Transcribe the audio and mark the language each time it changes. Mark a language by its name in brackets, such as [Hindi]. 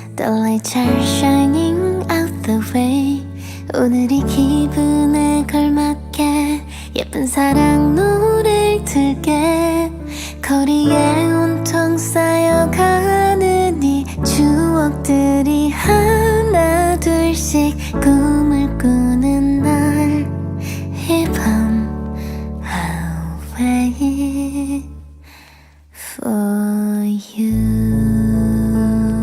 [English] The lights are shining out the way. [Korean] 오늘이 기분에 걸맞게 예쁜 사랑 노래를 틀게. 거리에 온통 쌓여가는 이 추억들이 하나 둘씩 꿈을 꾸는 날. 이 밤 [English] I'll wait for you.